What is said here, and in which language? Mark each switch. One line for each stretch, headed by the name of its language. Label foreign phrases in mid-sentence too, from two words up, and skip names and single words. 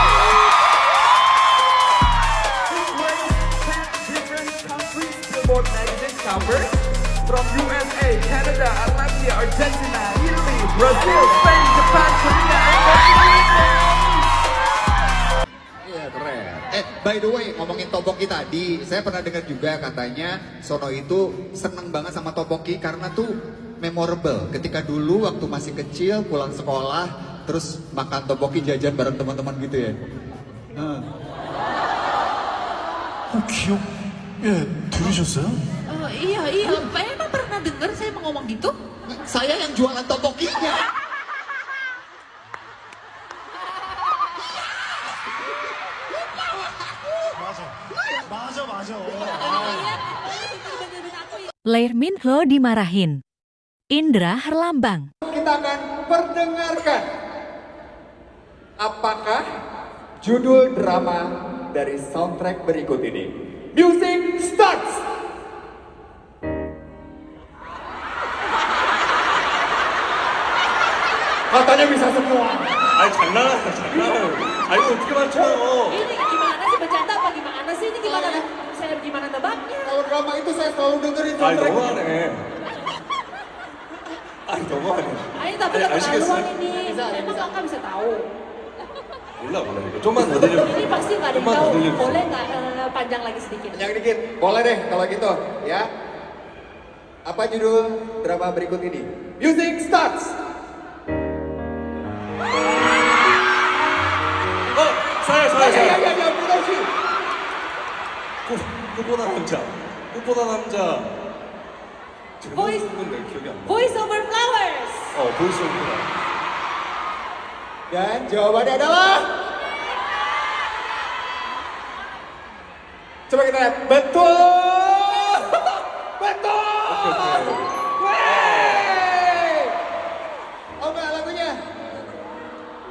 English: She wears 10 different countries Billboard magazine covers from USA, Canada, Latvia, Argentina, Italy, Brazil, Spain, Japan, Korea, and
Indonesian: Iya, keren.
English: By the way,
Indonesian: ngomongin Topoki tadi, saya pernah dengar juga katanya Sono itu seneng banget sama Topoki karena tuh memorable. Ketika dulu waktu masih kecil pulang sekolah, terus makan Topoki jajan bareng teman-teman gitu ya.
Korean: 기억 들으셨어요?
Indonesian: Iya. Emang pernah dengar saya mau ngomong gitu? Saya yang jualan Topokinya.
Korean: 맞아.
Indonesian: Lair Minho dimarahin. Indra Herlambang. Kita akan perdengarkan apakah judul drama dari soundtrack berikut ini.
English: Music starts!
Indonesian: Katanya bisa semua.
Korean: 아니 장난하세요. 아이고 어떻게 맞춰요?
Indonesian: Ini gimana sih, bercanda apa gimana sih? Ini gimana? Saya gimana nebaknya? Kalau drama itu saya selalu dengerin
Korean: 아니
Indonesian: soundtrack.
Korean: 너무하네. 아니 너무하네.
Indonesian: Ayo tapi Ayo, keterlaluan
Korean: 아시겠어요?
Indonesian: ini. Emang kakak bisa tahu?
Korean: 몰라 이거 좀만 더 들려.
Indonesian: Ini pasti nggak ada yang
Korean: 좀만 더
Indonesian: tahu.
Korean: 들려주세요.
Indonesian: Boleh nggak panjang lagi sedikit? Yang dikit, boleh deh kalau gitu, ya. Apa judul drama berikut ini?
English: Music starts!
Korean: 사야.
Indonesian: Ya, mulai sih.
Korean: 꽃보다 남자.
English: Voice-
Korean: 제목은 내 기억이 안 나.
English: Voice over flowers.
Korean: 보이스 오브라.
Indonesian: Dan jawabannya adalah... Coba kita lihat. Betul! Betul! Wey! Oh enggak, lagunya?